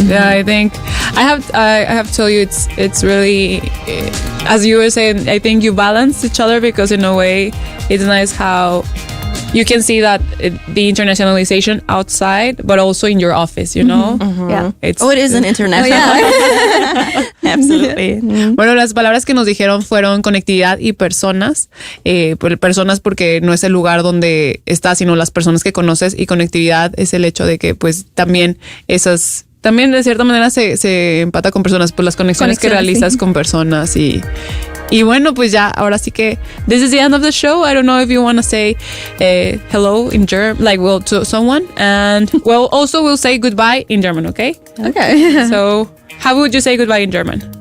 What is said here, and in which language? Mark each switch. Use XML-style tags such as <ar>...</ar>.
<en>Yeah, I think I have to tell you, it's really, as you were saying, I think you balance each other, because in a way, it's nice how you can see that the internationalization outside, but also in your office, you know? Yeah. It is an international. Absolutely.</en> <es>Bueno, las palabras que nos dijeron fueron conectividad y personas. Personas porque no es el lugar donde estás, sino las personas que conoces, y conectividad es el hecho de que pues también también de cierta manera se empata con personas, pues las conexiones que realizas con personas y bueno, pues ya, ahora sí que this is the end of the show.</es> <en>I don't know if you want to say hello in German, to someone, and also we'll say goodbye in German, okay? Okay. So, how would you say goodbye in German?</en>